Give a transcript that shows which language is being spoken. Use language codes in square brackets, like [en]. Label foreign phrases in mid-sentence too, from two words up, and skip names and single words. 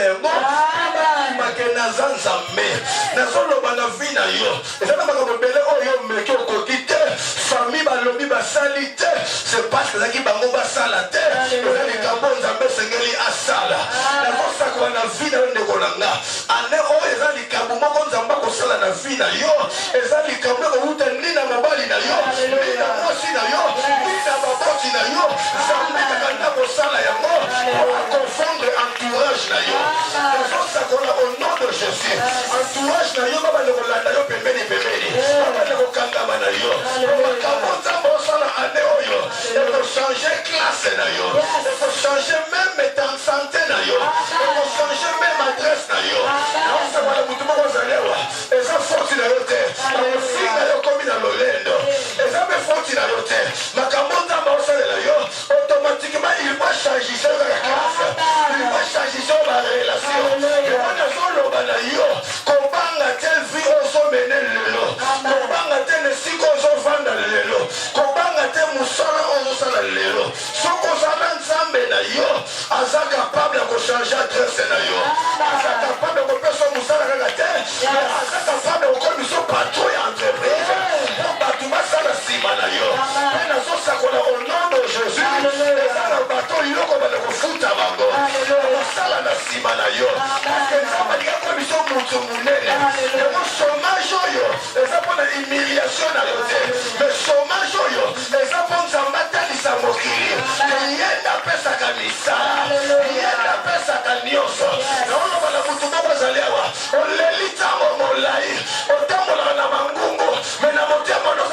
[ln] yango bandimake naza nzambe nazoloba na vi na yo eza na makambo ebele oyo meki okoki te famille balobi basali te [fr] c'est parce que [ln] ezalaki bango basala te eza likambo nzambe esengeli asala nakosakola na vi na yo ndeko na nga ane oyo eza likambo moko nzambe akosala na vi na yo eza likambo ekouta ni na mobali na yo ni na mwasi na yo ni na baboti na yo nzambe kaka nda kosala yango akonfondre entourage na yo ezosakola [fr] au nom de Jésus [ln] entourage na yo babande kolanda yo pembeni babande kokangama na yo makambo nzambe osala ane oyo ekochange classe na yo ekochange [fr] meme santé [ln] na yo ekochange [fr] meme adresse [ln] na yo naosakola mutu moko ozali awa eza forti na yo te ofinga yo komi na lolendo eza mpe forti na yo te makambo nzambe osalela yo [fr] automatiquement il va changer [ln] kaka [fr] classe il va changer [ln] ba relation ebona azoloba na yo kobanga te vi ozomene lelo kobanga te nesika ozovanda lelo kobanga te mosala ozosala lelo soki ozala nzambe na yo aza capable ya kochange adresse na yo aza capable ya kopesa mosala kaka te aza capable ya kokomisa patron ya entreprise po bato basala nsima na yo mpe nazosakola [fr] au nom de Jésus [ln] eza na bato iloko bana kofuta bango kosala na nsima na yo parce nzambe alinga komisa moto monene yango chômage oyo eza mpona humiliation na yo te [fr] mais chômage [ln] oyo eza mpo nzambe atalisa mokili ye nde apesaka misala ye nde apesaka nyonso naoloba na motu moko ezali awa oleli ntango molai otambolaka na mangungu me na motema